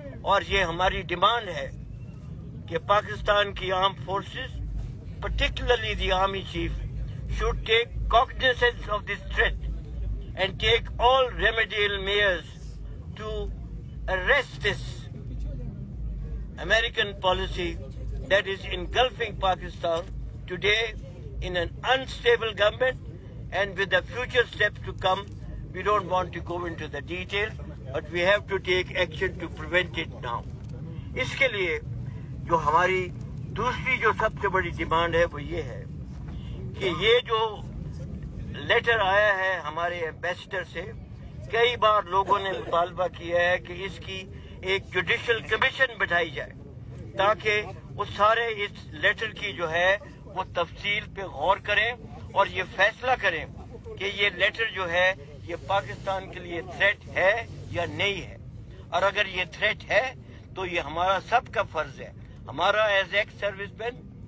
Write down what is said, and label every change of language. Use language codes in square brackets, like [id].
[ur] اور یہ ہماری ڈیمانڈ ہے کہ پاکستان کی arm forces [en] particularly the Army Chief should take cognizance of this threat and take all remedial measures to arrest this American policy that is engulfing Pakistan today in an unstable government, and with the future steps to come. We don't want to go into the details, but we have to take action to prevent it now. [ur] اس کے لیے جو ہماری دوسری جو سب سے بڑی demand ہے وہ یہ ہے کہ یہ جو لیٹر آیا ہے ہمارے ایمبیسڈر سے، کئی بار لوگوں نے مطالبہ کیا ہے کہ اس کی ایک جوڈیشل کمیشن بٹھائی جائے تاکہ وہ سارے اس لیٹر کی جو ہے وہ تفصیل پہ غور کریں اور یہ فیصلہ کریں کہ یہ لیٹر جو ہے یہ پاکستان کے لیے تھریٹ ہے یا نہیں ہے، اور اگر یہ تھریٹ ہے تو یہ ہمارا سب کا فرض ہے، ہمارا [en] as ex serviceman,